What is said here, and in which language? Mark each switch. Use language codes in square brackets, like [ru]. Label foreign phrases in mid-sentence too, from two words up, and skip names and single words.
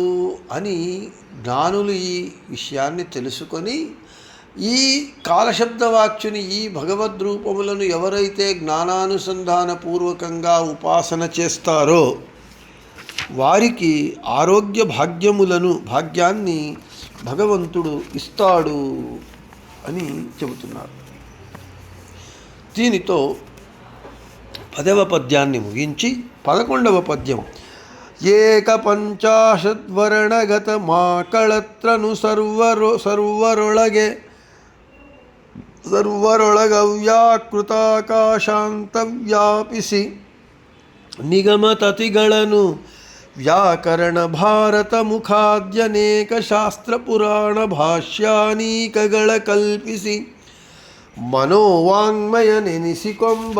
[te] అని జ్ఞానులు ఈ విషయాన్ని తెలుసుకొని ఈ కాలశబ్దవాచ్యుని ఈ భగవద్రూపములను ఎవరైతే జ్ఞానానుసంధాన పూర్వకంగా ఉపాసన చేస్తారో వారికి ఆరోగ్య భాగ్యాన్ని భగవంతుడు ఇస్తాడు అని చెబుతున్నారు. దీనితో 10వ పద్యాన్ని ముగించి 11వ పద్యం. [kn] ಏಕ ಪಂಚಾಶದ್ವರ್ಣಗತ ಮಾಕಳತ್ರನು ಸರ್ವರೊಳಗವ್ಯಾಕೃತಾಕಾಶಾಂತವ್ಯಾಪಿಸಿ ನಿಗಮತತಿಗಳನ್ನು ವ್ಯಾಕರಣ ಭಾರತ ಮುಖಾದ್ಯನೇಕ ಶಾಸ್ತ್ರ ಪುರಾಣ ಭಾಷ್ಯಾನೀಕಗಳ ಕಲ್ಪಿಸಿ ಮನೋವಾಂಗ್ಮಯ ನೆನೆಸಿಕೊಂಬ.